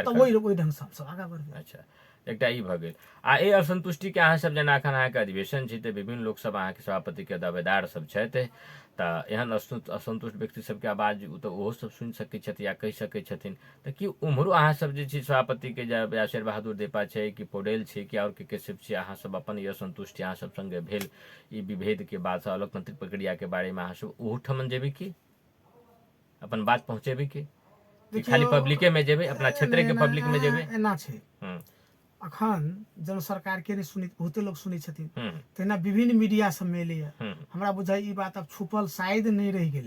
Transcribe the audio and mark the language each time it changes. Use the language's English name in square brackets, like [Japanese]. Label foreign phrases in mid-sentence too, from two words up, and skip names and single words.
[Maithili] तऽ ओहि ढंग से हमसब आगाँ बढ़बै अच्छा एकटा ई भऽ गेल आ ए असंतुष्टि के अहाँ सब जेना एखन अहाँके अधिवेशन छै तऽ विभिन्न लोक सब अहाँके सभापति के दावेदार सब छथि तऽ एहन असंतुष्ट व्यक्ति सबके आवाज तऽ ओहो सब सुनि सकै छथि या कहि सकै छथिन तऽ कि उम्हरो अहाँ सब जे छै सभापति के या शेर बहादुर देपा छै कि पौडेल छै कि और के सब छै अहाँ सब अपन ई असंतुष्टि अहाँ सब संगे भेल ई विभेद के बाद से लोकतांत्रिक प्रक्रिया के बारे में अहाँ सब ओहू ठमन जेबै कि अपन बात पहुंचेबै कि खाली पब्लिके में जेबै अपना क्षेत्र के पब्लिक में जेबै एना छै अखन जन सरकार के नहीं सुनी बहुते लोग सुनी छथिन तेना विभिन्न मीडिया सब में एलैया हमरा बुझाइ ई बात अब छुपल शायद नहीं रहि गेलै